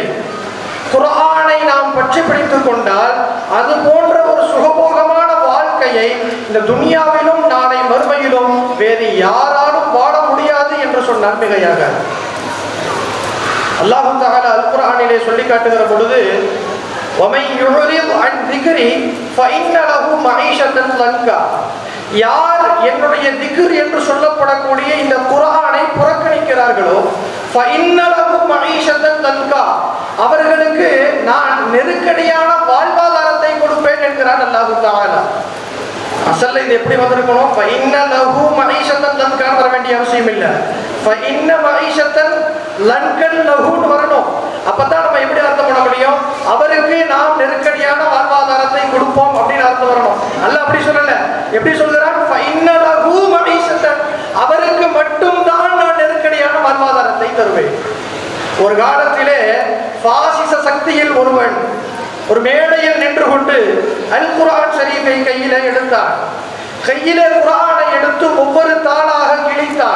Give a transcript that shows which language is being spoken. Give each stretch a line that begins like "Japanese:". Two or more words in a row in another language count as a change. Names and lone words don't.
Tamil: குர்ஆனை நாம் பற்றி பிடித்துக் கொண்டால் அது போன்ற ஒரு சுகபோகமான வாழ்க்கையை இந்த துனியாவிலும் நாளை மறுமையிலும் வேறு யாராலும் வாழ முடியாது என்று சொன்னால் மிகையாக.
Arabic: الله تعالى
Tamil: அல் குர்ஆனிலே சொல்லி காட்டுகிற பொழுது
Arabic: وَمَنْ يُعْرِضْ عَنْ ذِكْرِي فَإِنَّ لَهُ مَعِيشَةً ضَنْكًا.
Tamil: யார் என்னுடைய திக்ர் என்று சொல்லப்படக்கூடிய இந்த குர்ஆனை புறக்கணிக்கிறார்களோ
Arabic: فَإِنَّ لَهُ مَعِيشَةً ضَنْكًا,
Tamil: அவர்களுக்கு நான் நெருக்கடியான வாழ்வாதாரத்தை கொடுப்பேன் என்கிறான்
Arabic: الله تعالى.
Tamil: அசல்ல இது எப்படி வந்திருக்கணும்?
Arabic: فَإِنَّ لَهُ مَعِيشَةً ضَنْكًا
Tamil: வர வேண்டிய அவசியம் இல்லை.
Arabic: فَإِنَّ مَعِيشَةً ضَنْكًا
Tamil: லஹுன்னு வரணும். அப்பதான் நம்ம எப்படி அர்த்தம் பண்ண முடியும்? அவருக்கு நாம் நெருக்கடியான வாழ்வாதாரத்தை கொடுப்போம் அப்படின்னு அர்த்தம் வரணும். அல்லாஹ் அப்படி சொல்லல. எப்படி சொல்கிறான்?
Arabic: فَإِنَّ لَهُ مَعِيشَةً,
Tamil: அவருக்கு மட்டும்தான் நான் நெருக்கடியான வாழ்வாதாரத்தை தருவேன். ஒரு காலத்திலே பாசிச சக்தியில் ஒருவன் ஒரு மேடையில் நின்று கொண்டு அல் குர்ஆன் ஷரீஃபை கையிலே எடுத்தான். கையிலே குர்ஆனை எடுத்து ஒவ்வொரு தாளாக கிழித்தான்.